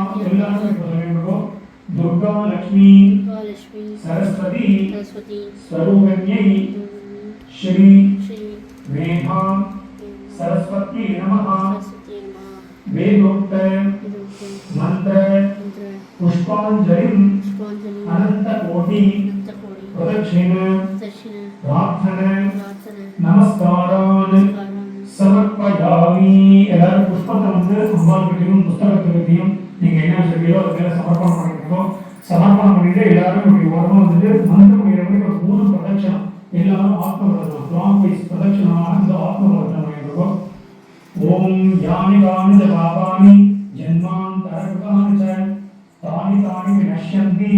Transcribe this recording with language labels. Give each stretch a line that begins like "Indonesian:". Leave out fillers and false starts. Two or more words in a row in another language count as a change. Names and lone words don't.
Sanskrit: दुर्गा लक्ष्मी सरस्वती स्वरूपिण्यै श्री मेधा सरस्वती नमः. वेदोक्त मंत्र पुष्पांजलिं अनंतकोटि प्रदक्षिण प्रार्थन नमस्कारान् समर्पयामि.
Tamil: எல்லாரும் புஷ்பத்தை வந்து அம்பாளுக்கிட்டையும் புஸ்தகத்துக்கிட்டையும் நீங்க என்ன சொல்லியோ அதை சமர்ப்பணம் பண்ணிக்கணும். சமர்ப்பணம் பண்ணிட்டு எல்லாரும் இப்படி உடம்பு வந்துட்டு மந்திரம் பண்ணிடுறவங்க ஒரு 3 பிரதட்சணம் எல்லாரும் ஆத்ம பிரதட்சணம்
English: clock wise
Tamil: பிரதட்சணமாக இந்த ஆத்ம பிரதட்சணம் பண்ணிருக்கோம்.
Sanskrit: ओं यानि कानि पापानि जन्मान्तरकृतानि च तानि तानि विनश्यन्ति